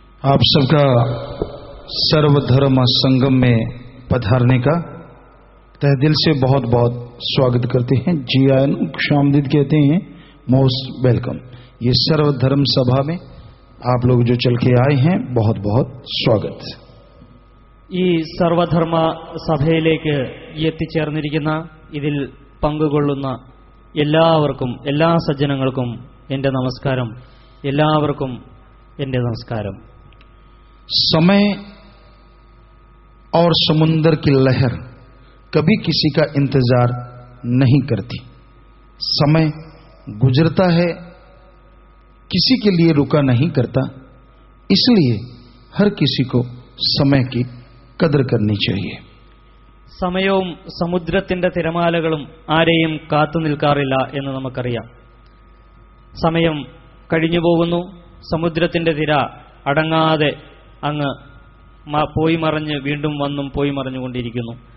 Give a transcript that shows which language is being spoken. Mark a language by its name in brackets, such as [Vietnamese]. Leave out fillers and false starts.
[Hindi] आप सबका सर्वधर्म संगम में पधारने का तहे दिल से बहुत बहुत स्वागत करते हैं। [Punjabi] जी आयन [Hindi] खुशामदीद कहते हैं, [English] Most welcome. [Hindi] ये सर्वधर्म सभा में आप लोग जो चल के आए हैं, बहुत बहुत स्वागत। [Malayalam] ഈ സർവധർമ്മ സഭയിലേക്ക് എത്തിച്ചേർന്നിരിക്കുന്ന ഇതിൽ പങ്കുകൊള്ളുന്ന എല്ലാവർക്കും, എല്ലാ സജ്ജനങ്ങൾക്കും എൻ്റെ നമസ്കാരം. എല്ലാവർക്കും എൻ്റെ നമസ്കാരം. [Hindi] समय और समुंदर की लहर कभी किसी का इंतजार नहीं करती। समय गुजरता है, किसी के लिए रुका नहीं करता। इसलिए हर किसी को समय की कदर करनी चाहिए. [Malayalam] സമയവും സമുദ്രത്തിന്റെ തിരമാലകളും ആരെയും കാത്തു നിൽക്കാറില്ല എന്ന് നമുക്കറിയാം. സമയം കഴിഞ്ഞു പോകുന്നു, സമുദ്രത്തിന്റെ തിര അടങ്ങാതെ അങ്ങ് പോയി മറഞ്ഞ് വീണ്ടും വന്നും പോയി മറഞ്ഞുകൊണ്ടിരിക്കുന്നു.